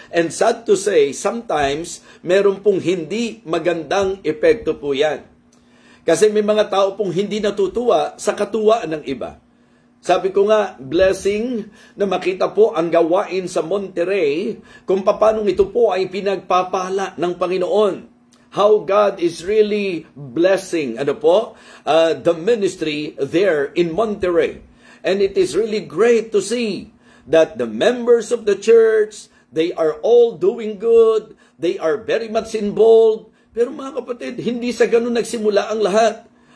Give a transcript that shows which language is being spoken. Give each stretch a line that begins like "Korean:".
English: And sad to say, sometimes
Filipino: meron pong hindi magandang epekto po yan. Kasi may mga tao pong hindi natutuwa sa katuwaan ng iba. Sabi ko nga, blessing na makita po ang gawain sa Monterrey kung paano ito po ay pinagpapala ng Panginoon.
English: How God is really blessing the ministry there in Monterrey. And it is really great to see that the members of the church, they are all doing good, they are very much involved.
Filipino: Pero mga kapatid, hindi sa ganun nagsimula ang lahat.